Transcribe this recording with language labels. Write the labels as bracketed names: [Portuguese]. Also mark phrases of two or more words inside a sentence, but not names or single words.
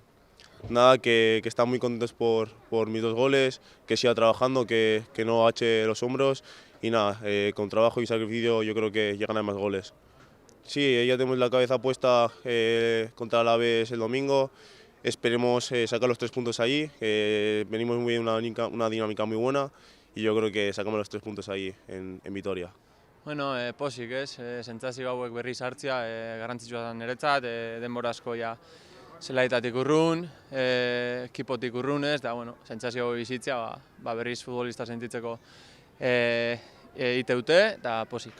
[Spanish] Nada, que están muy contentos por mis dos goles, que siga trabajando, que no ache los hombros y nada, con trabajo y sacrificio yo creo que llegan a más goles. Sí, ya tenemos la cabeza puesta contra el Alavés el domingo, esperemos sacar los 3 puntos allí, venimos muy bien, una dinámica muy buena y yo creo que sacamos los 3 puntos ahí en Vitoria. [Basque] Bueno, posik ez, sentsazio hauek berriz hartzea garrantzitsua da niretzat, denbora asko ja zelaitatik urrun, ekipotik urrun ez, da bueno, sentsazio bizitzea berriz futbolista sentitzeko iteute, eta posik.